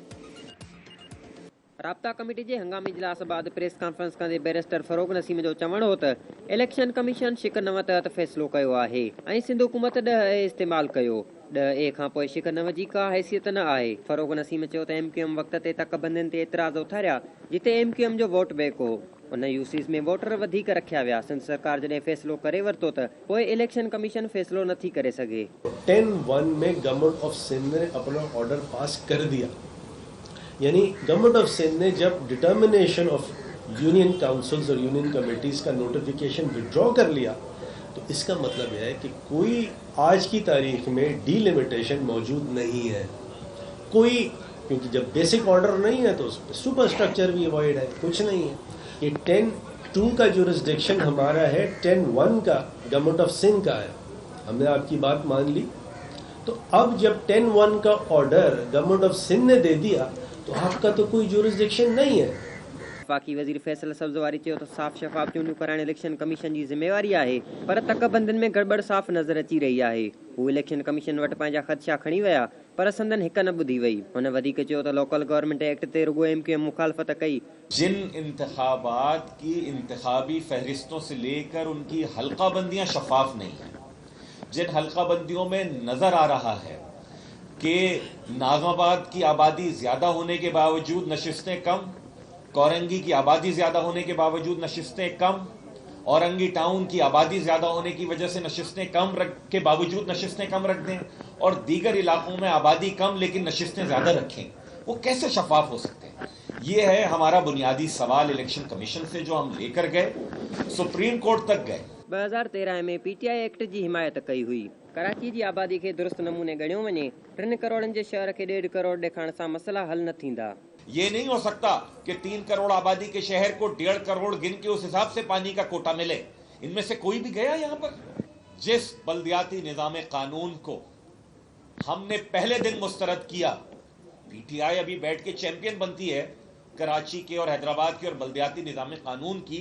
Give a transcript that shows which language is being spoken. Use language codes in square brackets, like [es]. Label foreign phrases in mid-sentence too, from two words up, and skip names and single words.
[sd] राब्ता कमेटी जे हंगामी इजलास बाद [en] press conference [sd] कंदे बैरिस्टर फरोग नसीम जो चवण हो त [en] election commission [sd] शिक 9 तहत फ़ैसिलो कयो आहे ऐं सिंध हुकूमत 10A इस्तेमाल कयो। 10A खां पोइ शिक 9 जी का हैसियत न आहे। फरोग नसीम चयो त एमक्यूएम वक़्त ते तकबंदियुनि ते एतिराज़ उथारिया जिते एमक्यूएम जो [en] vote bank [sd] हो। उन यूसीस में वोटर वधीक रखिया विया। सिंध सरकार जॾहिं फ़ैसिलो करे वरितो त पोइ [en] election commission [sd] फ़ैसिलो नथी करे सघे। [ur] 10-1 میں [en] Government of Sindh [ur] نے اپنا آرڈر پاس کر دیا، یعنی [en] Government of Sindh [ur] نے جب [en] determination of union councils [ur] اور [en] union committees [ur] کا نوٹیفکیشن وِدڈرا کر لیا، تو اس کا مطلب یہ ہے کہ کوئی آج کی تاریخ میں ڈیلیمیٹیشن موجود نہیں ہے کوئی، کیونکہ جب [en] basic order [ur] نہیں ہے تو اس میں [en] super structure [ur] بھی اووائڈ ہے، کچھ نہیں ہے. یہ 10-2 کا جورسڈکشن ہمارا ہے، 10-1 کا [en] Government of Sindh [ur] کا ہے. ہم نے آپ کی بات مان لی، تو اب جب 10-1 کا آرڈر [en] Government of Sindh [ur] نے دے دیا تو آپ کا تو کوئی جورسڈکشن نہیں ہے. [sd] वफ़ाक़ी वज़ीर फैसल सब्ज़वारी चयो त साफ़ शफ़ाफ़ चूंडियूं कराइण [en] election commission [sd] जी ज़िम्मेवारी आहे, पर तकबंदियुनि में गड़बड़ साफ़ नज़र अची रही आहे। हू [en] election commission [sd] वटि पंहिंजा ख़दशा खणी विया, पर संदन हिक न ॿुधी वई। हुन वधीक चयो त [en] local government act [sd] ते रुगो एमक्यूएम मुखालफ़त कई। [ur] جن انتخابات کی انتخابی فہرستوں سے لے کر ان کی حلقہ بندیاں شفاف نہیں ہیں، جن حلقہ بندیوں میں نظر آ رہا ہے کہ ناگا باد کی آبادی زیادہ ہونے کے باوجود نشستیں کم، کورنگی کی آبادی زیادہ ہونے کے باوجود نشستیں کم، اورنگی ٹاؤن کی آبادی زیادہ ہونے کی وجہ سے نشستیں کم کے باوجود نشستیں کم رکھ دیں، اور دیگر علاقوں میں آبادی کم لیکن نشستیں زیادہ رکھیں، وہ کیسے شفاف ہو سکتے ہیں? یہ ہے ہمارا بنیادی سوال [en] election commission [ur] سے، جو ہم لے کر گئے، سپریم کورٹ تک گئے. [sd] 2013 में पीटीआई एक्ट जी हिमायत कई हुई। कराची की आबादी के दुरुस्त नमूने गणियो वञे, 3 करोड़नि जे शहर के 1.5 करोड़ ॾेखारण सां मसला हल न थींदा। [ur] یہ نہیں ہو سکتا کہ 3 کروڑ آبادی کے شہر کو 1.5 کروڑ گن کے اس حساب سے پانی کا کوٹہ ملے. ان میں سے کوئی بھی گیا یہاں پر؟ جس بلدیاتی نظام قانون کو ہم نے پہلے دن مسترد کیا، پی ٹی آئی ابھی بیٹھ کے چیمپئن بنتی ہے کراچی کے اور حیدرآباد کے اور بلدیاتی نظام قانون کی.